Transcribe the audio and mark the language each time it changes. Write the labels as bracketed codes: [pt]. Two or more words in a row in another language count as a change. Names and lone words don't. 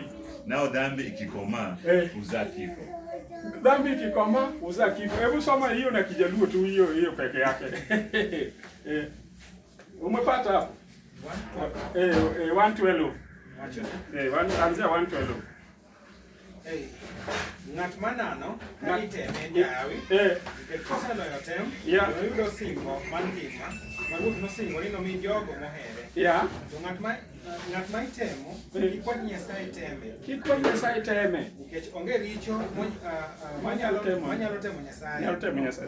[sw] Nao dhambi ikikomaa uzaa kifo. Dhambi ikikomaa uzaa kifo. Hebu soma hiyo na Kijaluo tu hiyo peke yake. Umepata hapo? 112. Anzia 112. [luo] Ng'at manano ka iteme jawi kosaloyo tem noyudo singo mangima maruoth nosingo ni nomi jogo mohere. To ng'at ma itemo kik kwany Nyasaye teme nikech onge richo manyalo temo Nyasaye.